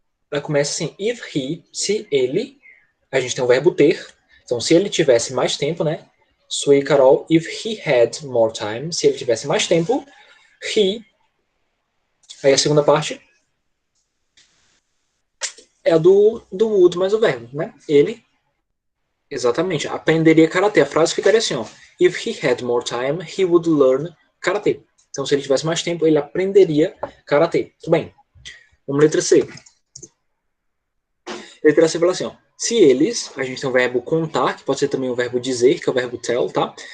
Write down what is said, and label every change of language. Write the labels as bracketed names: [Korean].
[Portuguese] Ela começa assim, [English] if he, [Portuguese] se ele, a gente tem o verbo ter, então se ele tivesse mais tempo, né? Sui Carol, [English] if he had more time, [Portuguese] se ele tivesse mais tempo, he, aí a segunda parte é a do would mais o verbo, né? Ele, exatamente, aprenderia karatê. A frase ficaria assim, ó, [English] if he had more time, he would learn karatê. [Portuguese] Então se ele tivesse mais tempo, ele aprenderia karatê. Tudo bem. Vamos letra C. Letra C fala assim, ó. Se eles, a gente tem o verbo contar, que pode ser também o verbo dizer, que é o verbo tell, tá?